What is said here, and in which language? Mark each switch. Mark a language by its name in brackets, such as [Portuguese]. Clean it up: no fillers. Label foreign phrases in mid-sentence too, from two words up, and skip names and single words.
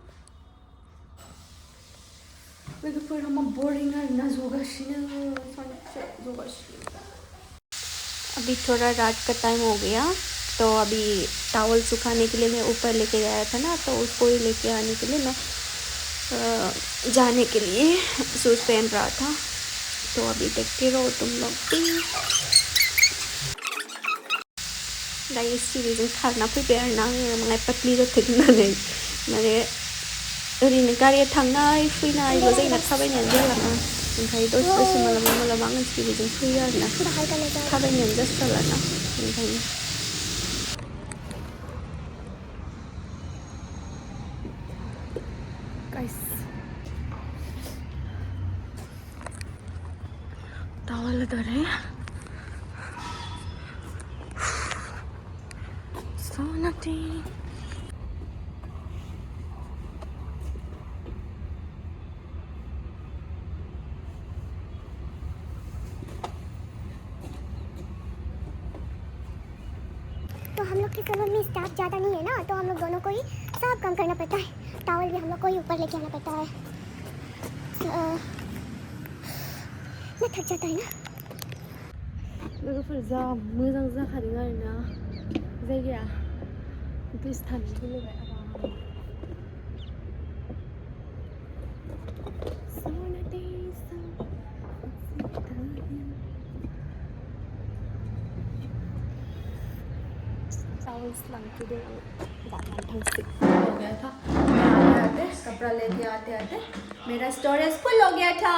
[Hindi] फिर हम बोरिंग है ना अभी थोड़ा रात का टाइम हो गया, तो अभी टावल सुखाने के लिए मैं ऊपर लेके गया था ना, तो उसको ही लेके आने के लिए मैं जाने के लिए शूज़ पहन रहा था। तो अभी देखते रहो तुम लोग भी। [Bodo] गाइस सिरिजों खारना फैबाय आरोना आङो पतली जाथारनानै माने ओरैनो गारिया थांनाय फैनायल' जायोना, थाबायनायानो जालाना, ओमफ्राय दसे मालाबा मालाबा आङो सिरिजों फैयो आरोना, थाबायनायानो जास्रालाना ओंखायनो। [Hindi] गाइस टावल उधर है, [English] so nothing. [Hindi] तो हम लोग के सलून में स्टाफ ज़्यादा नहीं है ना, तो हम लोग दोनों को ही सब काम करना पड़ता है। टावल भी हम लोग को ही ऊपर लेके आना पड़ता है, मैं थक जाता है ना। [Bodo] लोगोफोर जा मोजां जाखादों आरोना जायगाया, दसे थानो लुबैबाय आराम। [Hindi] हो गया था आते कपड़ा लेके आते आते मेरा स्टोरेज फुल हो गया था।